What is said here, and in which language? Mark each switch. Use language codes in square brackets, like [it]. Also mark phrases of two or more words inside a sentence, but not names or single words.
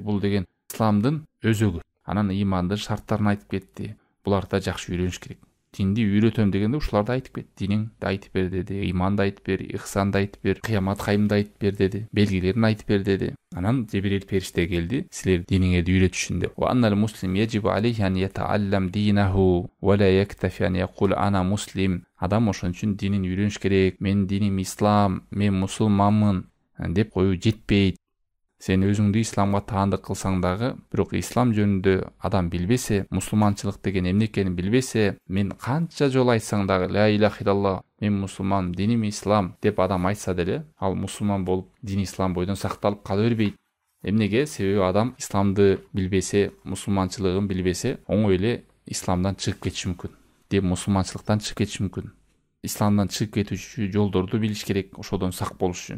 [ky] Бул деген исламдын өзөгү. Анан имандын шарттарын айтып кетти. Буларды да жакшы үйрөнүш керек. Динди үйрөтөм дегенде ушуларды айтып кетти. Динingди айтып бер деди, иманды айтып бер, ихсанды айтып бер, кыямат кайымды айтып бер деди, белгилерин айтып бер деди. Анан Жибрил периште келди, силер диниңерди үйрөтүшүн деп. [ar] وأن المسلم يجب عليه أن يتعلم دينه ولا يكتفي أن يقول أنا مسلم. [ky] Адам ошон үчүн динин үйрөнүш керек. Менин диним ислам, мен мусулманмын деп коюу жетпейт. Сен өзүңдү исламга таандык кылсаң дагы, бирок ислам жөнүндө адам билбесе, мусулманчылык деген эмне экенин билбесе, мен канча жолу айтсаң дагы [ar] لا إله إلا الله, [ky] мен мусулман, диним ислам деп адам айтса деле, ал мусулман болуп, дин ислам бойдон сакталып кала бербейт. Эмнеге? Себеби адам исламды билбесе, мусулманчылыгын билбесе, оңой эле исламдан чыгып кетиши мүмкүн. Деп мусулманчылыктан чыгып кетиши мүмкүн. Исламдан чыгып кетүүчү жолдорду билиш керек, ошодон сак болуш үчүн.